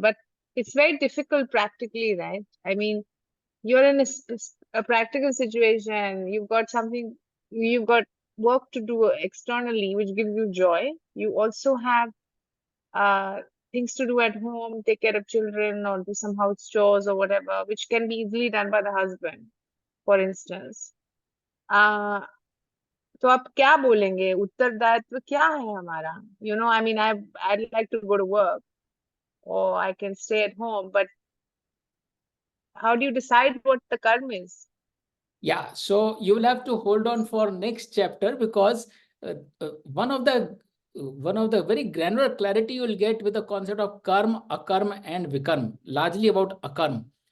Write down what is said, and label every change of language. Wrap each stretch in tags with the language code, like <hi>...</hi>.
<en>But it's very difficult practically, right? I mean, you're in a practical situation, you've got work to do externally which gives you joy. You also have uh, things to do at home, take care of children or do some house chores or whatever, which can be easily done by the husband, for instance.</en> <hi>uh, तो आप क्या बोलेंगे, उत्तरदायित्व क्या है हमारा?</hi> <en>I mean, I'd like to go to work or I can stay at home, but how do you decide what the karma is? Yeah, so you will have to hold on for next chapter, because one of the very granular clarity you will get with the concept of karma, akarma, and vikarma, largely about akarma.</en>